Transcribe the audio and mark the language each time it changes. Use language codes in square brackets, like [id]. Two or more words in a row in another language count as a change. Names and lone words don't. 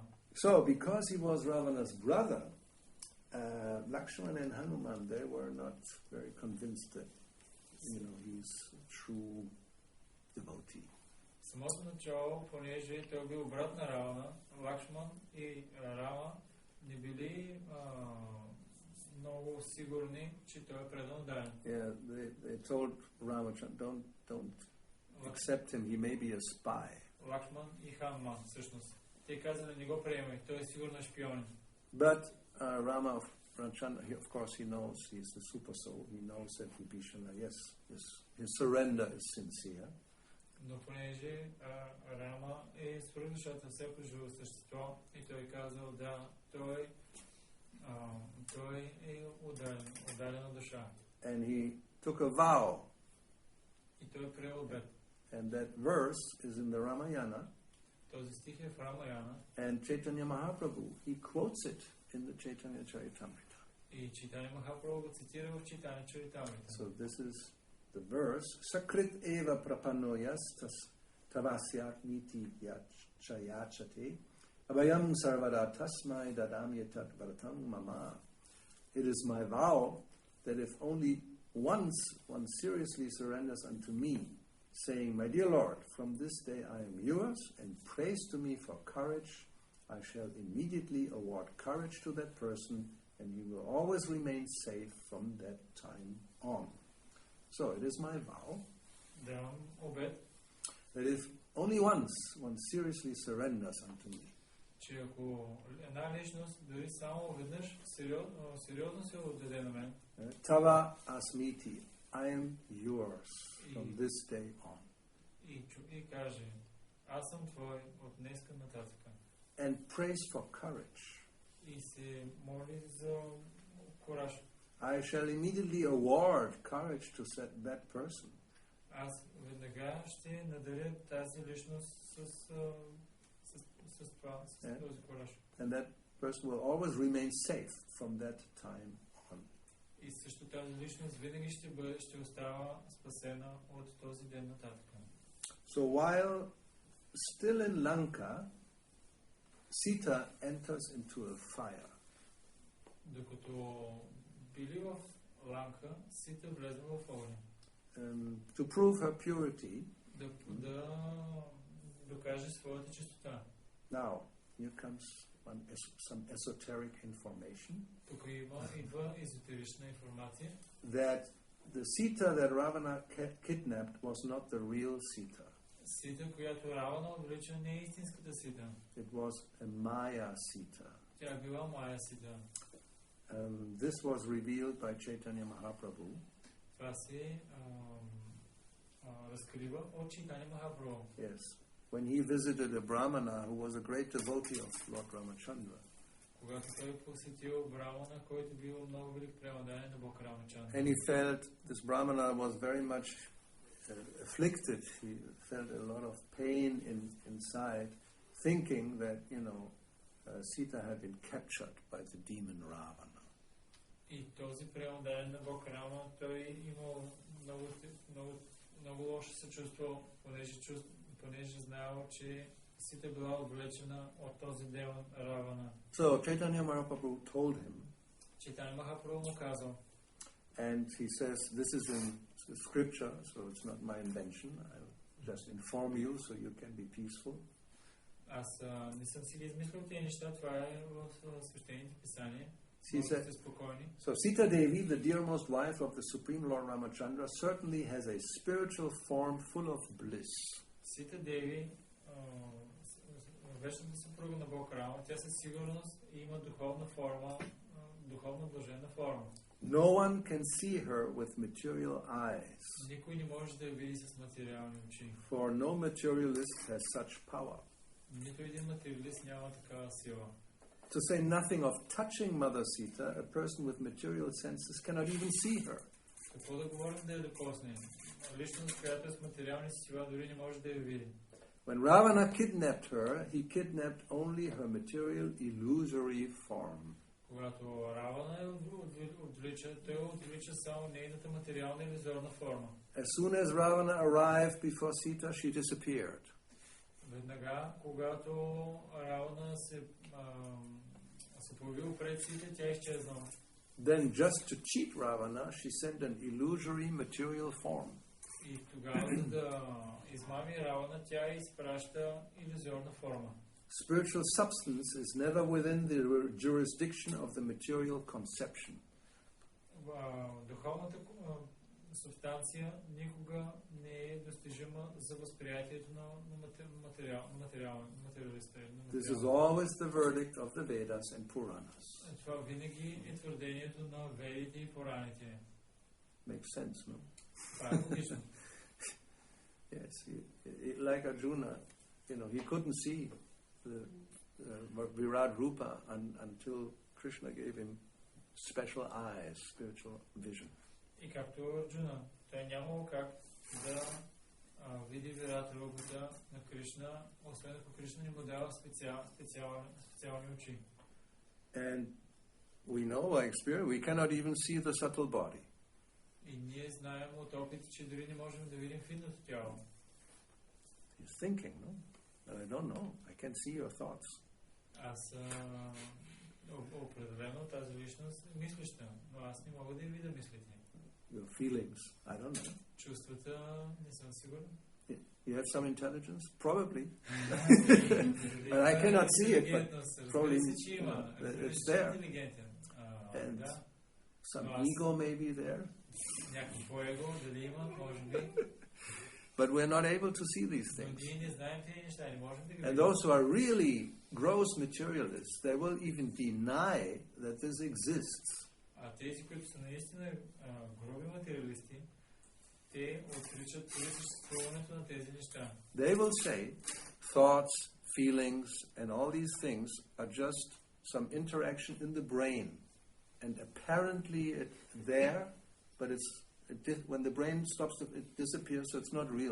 [en] So, because he was Ravana's brother, Lakshmana and Hanuman, they were not very convinced that, he's a true devotee. [bg] Самото начало, понеже той бил брат на Равана, Лакшман и Рама не били много сигурни, че той е предан ударен. [en] Yeah, they told Ramachandra, don't accept him, he may be a spy. [bg] Лакшман и Хануман, всъщност. Те казали, не го приемай, той е сигурно шпионин. [en] But Ramachandra, of course, he knows he's the super soul. He knows that Vibhishana, yes, his surrender is sincere. [bg] Но понеже Рама е свръхдушата, всяко живо същество, и той казал, да, той е ударена душа. [en] And he took a vow. [bg] И той приел обет. [en] And that verse is in the Ramayana. [bg] Този стих е в Рамаяна. [en] And Chaitanya Mahaprabhu, he quotes it in the Chaitanya Charitamrita. [bg] И Чайтанья Махапрабху го цитира в Чайтанья Чаритамрита. [en] So this is the verse. [sa] Sakrit eva prapanoyas tavasyat niti yachayachate abhayam sarvada tasmai dadamyatat vartam mama. [en] It is my vow that if only once one seriously surrenders unto me, saying, my dear Lord, from this day I am yours, and prays to me for courage, I shall immediately award courage to that person, and he will always remain safe from that time on. So it is my vow [bg] Давам обет, [en] that if only once one seriously surrenders unto me, [bg] че ако една личност дори само веднъж сериозно се отдаде на мен, [sa] Tava asmiti, [en] I am yours from this day on. [bg] и каже, аз съм твой от днеска нататък. [en] And prays for courage. [bg] И се моли за кураж. [en] I shall immediately award courage to that person. [bg] Аз веднага ще надаря тази личност с това, с този кураж. [en] And that person will always remain safe from that time on. [bg] И също тази личност винаги ще остава спасена от този ден нататък. [en] So while still in Lanka, Sita enters into a fire. [bg] Докато били в Ланка, Сита влезе в огъня. [en] To prove her purity. [bg] Да докаже своята чистота. [en] Now, here comes some esoteric information. [bg] Тук идва езотерична информация. [en] That the Sita that Ravana kidnapped was not the real Sita. [bg] Сита, която Равана отвлече, не е истинската Сита. [en] It was a Maya Sita. [bg] Тя била Мая Сита. [en] This was revealed by Chaitanya Mahaprabhu. [bg] Това се разкрива от Чайтанья Махапрабху. [en] Yes. When he visited a Brahmana who was a great devotee of Lord Ramachandra. [bg] Когато той посетил Брамана, който бил много велик преданник на Бог Рамачандра. [en] And he felt this Brahmana was very much afflicted. He felt a lot of pain inside, thinking that, Sita had been captured by the demon Ravana. [bg] И този преданник на Бог Рама, той имал много лошо се чувство, понеже знаел, че Сита била отвлечена от този демон Равана. [en] So Chaitanya Mahaprabhu told him. [bg] Чайтанья Махапрабху му казал. [en] And he says, this is in scripture, so it's not my invention. I'll just inform you so you can be peaceful. [bg] Аз не съм си ги измислил тези неща, това е в свещените писания. [en] So Sita Devi, the dearmost wife of the Supreme Lord Ramachandra, certainly has a spiritual form full of bliss. [bg] Сита Деви, вечната съпруга на Бог Рама, тя със сигурност има духовна форма, духовна блаженна форма. [en] No one can see her with material eyes. [bg] Никой не може да я види с материални очи. [en] For no materialist has such power. [bg] Нито един материалист няма такава сила. [en] To say nothing of touching Mother Sita, a person with material senses cannot even see her. [bg] Какво да говорим да я докосне? Личност, която е с материални сила, дори не може да я види. [en] When Ravana kidnapped her, he kidnapped only her material illusory form. [bg] Когато Равана отвлича, той отвлича само нейната материална иллюзорна форма. [en] As soon as Ravana arrived before Sita, she disappeared. [bg] Веднага, когато Равана се появил пред Сита, тя изчезнала. [en] Then, just to cheat Ravana, she sent an illusory material form. [bg] И тогава, за да измами Равана, тя изпраща иллюзорна форма. [en] Spiritual substance is never within the jurisdiction of the material conception. [bg] Духовната субстанция никога не е достижима за възприятието на материалистите. [en] This is always the verdict of the Vedas and Puranas. [bg] Това винаги е твърдението на Ведите и Пураните. [en] Makes sense, no? [bg] Това е логично. [en] Yes, like Arjuna, he couldn't see the Virat Rupa until Krishna gave him special eyes, spiritual vision. [bg] И както Арджуна, той нямало как да види Вират Рупата на Кришна, освен ако Кришна не му дава специални очи. [en] And we know by experience, we cannot even see the subtle body. [bg] И ние знаем от опит, че дори не можем да видим финното тяло. [en] He's thinking, no? But I don't know. I can see your thoughts. [bg] Аз определено тази личност е мислеща, но аз не мога да я видя мислите. [en] Your feelings, I don't know. [bg] Чувствата не съм сигурен. [en] You have some intelligence? Probably. And I cannot see it, but probably it's there. And some ego may be there. But we're not able to see these things. And those who are really gross materialists, they will even deny that this exists. [bg] Тези, които са наистина груби материалисти, те отричат съществуването на тези неща. [en] They will say thoughts, feelings, and all these things are just some interaction in the brain. And apparently it's there, but when the brain stops, it disappears, so it's not real.